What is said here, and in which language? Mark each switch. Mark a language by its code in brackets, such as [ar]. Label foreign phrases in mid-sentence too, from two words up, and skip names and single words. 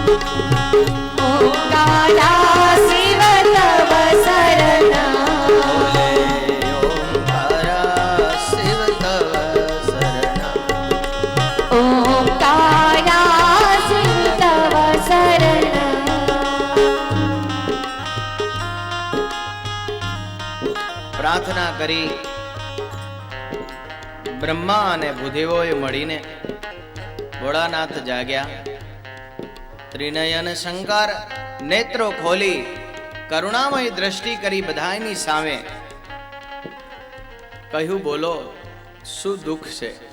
[sa] ओंकारा शिव तव शरणम्। ओंकारा शिव तव शरणम्। ओंकारा शिव तव शरणम्। [gu] કરી બ્રહ્મા અને ભૂદેવોએ મળીને ભોળાનાથ જાગ્યા. ત્રિનયન શંકર નેત્રો ખોલી કરુણામય દ્રષ્ટિ કરી બધાની સામે કહ્યું, બોલો શું દુઃખ છે?